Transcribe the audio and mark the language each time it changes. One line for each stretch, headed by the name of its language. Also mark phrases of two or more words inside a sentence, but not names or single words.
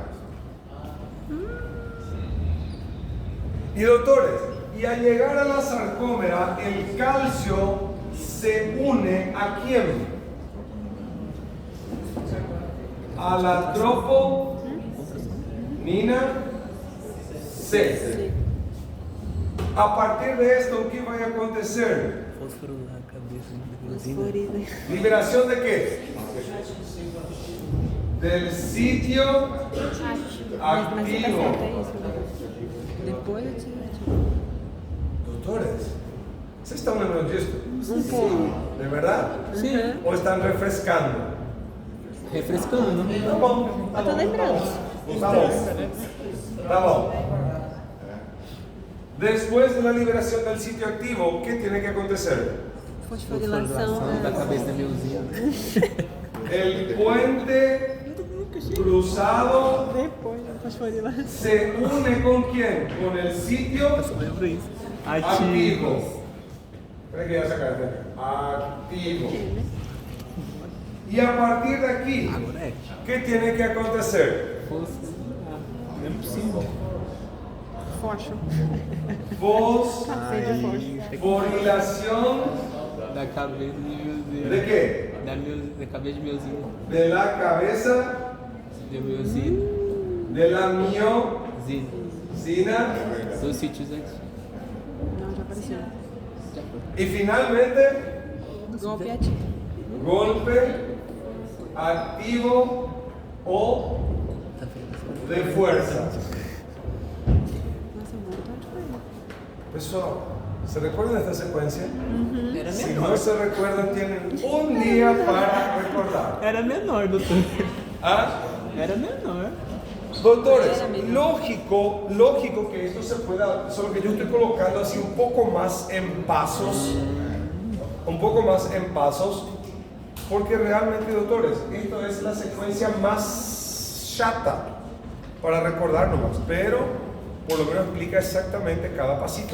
Spanish: Y doutores, y al llegar a la sarcómera, el calcio se une ¿a quién? A la troponina C. A partir de esto, ¿qué va a acontecer?
Portuguese: Fósforo na cabeça de Fosforina.
Spanish: ¿Liberación de qué? Del sitio
Portuguese: Mas você tá
Spanish: activo.
Portuguese: certo, é isso, né? Depois eu te Doutores, ¿vocês estão lembrando disso? pouco.
Spanish: ¿De verdad?
Portuguese: Sim, é.
Spanish: ¿O están refrescando? Refrescando.
Portuguese: Tá bom. Tá Eu tô bom, lembrando. Tá bom. Tá bom.
Spanish: Después de la liberación del sitio activo, ¿qué tiene que acontecer?
Portuguese: Fosforilação Da cabeça da Meuzinha.
Spanish: El puente cruzado
Portuguese: Depois da fosforilação.
Spanish: se une ¿con quién? Con el sitio
Portuguese: Lembra isso?
Spanish: activo. Espera que ya sacaste. Activo. Y a partir de aquí,
Portuguese: Agora é.
Spanish: ¿qué tiene que acontecer?
Portuguese: Fósforo. Não é possível. Fósforo.
Spanish: Fosforilación
Portuguese: Da cabeça de Meuzinha.
Spanish: ¿de qué?
Portuguese: Da cabeça de Meuzinha.
Spanish: De la cabeza
Portuguese: De Meuzinha.
Spanish: de la miocina
Portuguese: Dos sítios aqui. Não, já apareceu.
Spanish: y finalmente
Portuguese: Golpe ativo.
Spanish: golpe activo o
Portuguese: Tá vendo?
Spanish: de fuerza.
Portuguese: Nossa, um montão de coisa. Pessoal,
Spanish: ¿se recuerdan de esta secuencia?
Portuguese: Era
Spanish: Si
Portuguese: menor.
Spanish: no se recuerdan, tienen un día para recordar.
Portuguese: Era menor, doutor. ¿Ah? Era menor.
Spanish: Doctores, lógico que esto se pueda, solo que yo estoy colocando así un poco más en pasos, porque realmente, doctores, esto es la secuencia más chata para recordar nomás, pero por lo menos explica exactamente cada pasito.